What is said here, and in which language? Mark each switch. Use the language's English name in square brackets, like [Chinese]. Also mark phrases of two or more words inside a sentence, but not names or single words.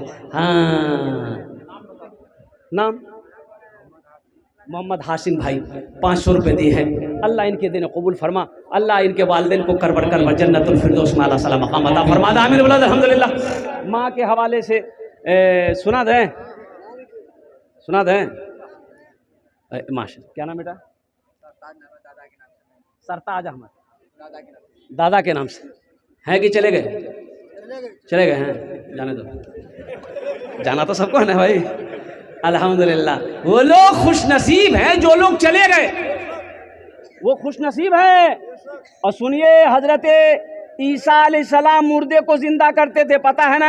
[Urdu] ہاں نام محمد حاسم بھائی 500 روپے دی ہے. اللہ ان کے دین قبول فرما, اللہ ان کے والدین کو کر بڑھ کر جنت الفردوس میں اعلیٰ سلام مقام عطا فرما دے. آمین ولاد الحمدللہ. ماں کے حوالے سے سنا دیں. ماشاء اللہ، کیا نام بیٹا؟ سرتاج نام ہے دادا کے نام سے. سرتاج احمد، دادا کے نام سے دادا کے نام سے ہیں کہ چلے گئے؟ چلے گئے. چلے گئے ہیں، جانے دو، جانا تو سب کو ہے نا بھائی، الحمدللہ۔ وہ لوگ خوش نصیب ہیں جو لوگ چلے گئے، وہ خوش نصیب ہیں۔ اور سنیے، حضرت عیسیٰ علیہ السلام مردے کو زندہ کرتے تھے، پتہ ہے نا؟